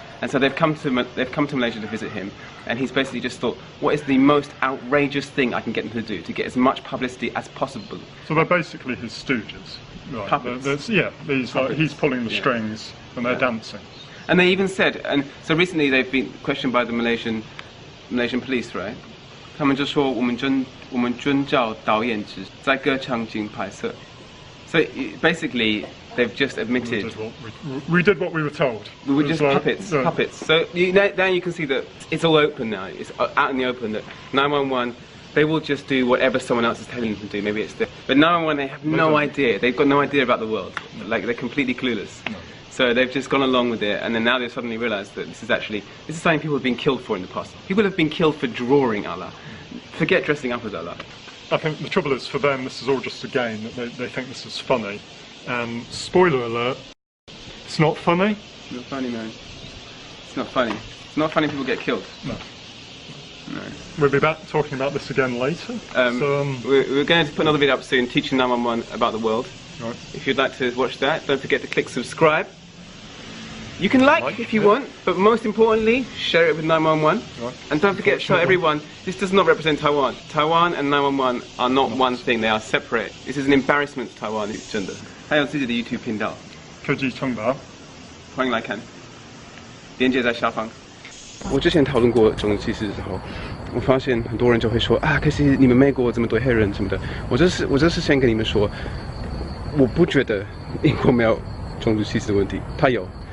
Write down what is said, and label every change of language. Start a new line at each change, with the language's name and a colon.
English: And so they've come to Malaysia to visit him, and he's basically just thought, what is the most outrageous thing I can get them to do to get as much publicity as possible? So they're basically his stooges. Right. Puppets. He's pulling the strings and they're dancing. And they even said, and so recently they've been questioned by the Malaysian police, right?
Chinese: 他们就说我们遵照导演指在歌场景拍摄.
English: So basically they've just admitted we did what we were told. We were just puppets. So now you can see that it's all open now. It's out in the open that 911, they will just do whatever someone else is telling them to do. Maybe it's but 911, they have no idea. They've got no idea about the world. Like they're completely clueless. No. So they've just gone along with it, and then now they've suddenly realised that this is something people have been killed for in the past. People have been killed for drawing Allah. Forget dressing up as Allah. I think the trouble is for them, this is all just a game. That they think this is funny. And spoiler alert, it's not funny. It's not funny, man. It's not funny. It's not funny people get killed. No. We'll be back talking about this again later. We're going to put another video up soon teaching 911 about the world. Right. If you'd like to watch that, don't forget to click subscribe. You can like if you want, but most importantly, share it with 911. Right. And don't forget to tell everyone, this does not represent Taiwan. Taiwan and 911 are not one thing, they are separate. This is an embarrassment to Taiwan,
Chinese: 真的。还有自己的 YouTube 频道，科技冲达，欢迎来看，链接在下方。我之前讨论过种族歧视的时候，我发现很多人就会说啊，可是你们美国这么多黑人什么的。我这是先跟你们说，我不觉得英国没有种族歧视的问题，它有。